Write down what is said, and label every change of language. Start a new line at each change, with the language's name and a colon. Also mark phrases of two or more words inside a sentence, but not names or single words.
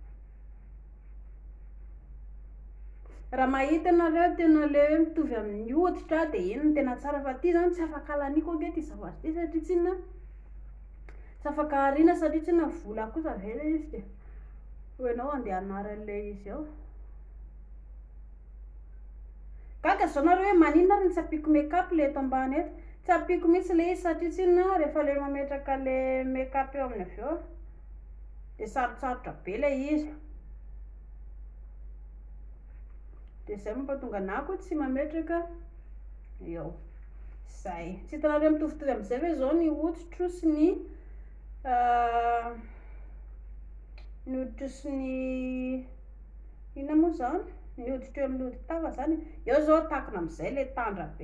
Malagasy: Raha mahita anareo tena le hoe mitovy amin'ny hoditra dia iny no tena tsara, fa ty zany tsy afaka alaniko ange ty zavatra ty satria tsy inona tsy afaka ariana satria tsy inona vola kosa ve le izy dia ho ianao andeha anaran'le izy ao. Gaga zao nareo hoe maninona ary ny tsy ampiko make-up le eto ambany eto, tsy ampiko mihitsy le izy satria tsy inona rehefa le mametraka le make-up eo amin'ny avy eo dia sarotsarotra be le izy. Dia izay mampatonga anahy koa tsy mametraka eo. Izay tsy hitanareo mitovitovy amin'izay hoe zao ny hoditro sy ny hoditro sy ny inona moa zany ny hoditro eo amin'ny hoditava zany eo zao takona amin'izay le tandra be.